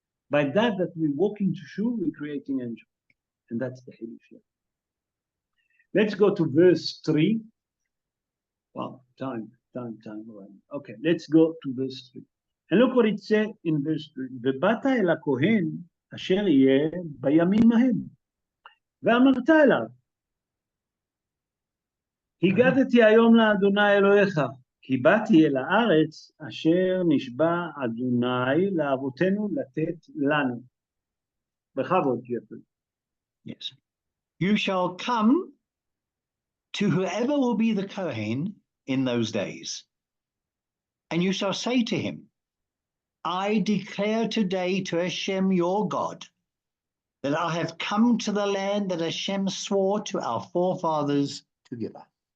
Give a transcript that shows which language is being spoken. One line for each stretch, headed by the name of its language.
English: By that we walk into shul, we're creating angel. And that's the Hidush here. Let's go to verse 3. Wow, time. Okay, let's go to verse 3. And look what it said in verse 3.
Hebrew: ובאת אל הכהן אשר יהיה בימים ההם. ואמרת אליו, הגדתי היום לאדוני אלוהיך, כי באתי אל הארץ אשר נשבע אדוני לאבותינו לתת לנו. בכבוד, ג'פרי.
English: Yes. You shall come to whoever will be the Kohen in those days, and you shall say to him, I declare today to Hashem your God that I have come to the land that Hashem swore to our forefathers to give us.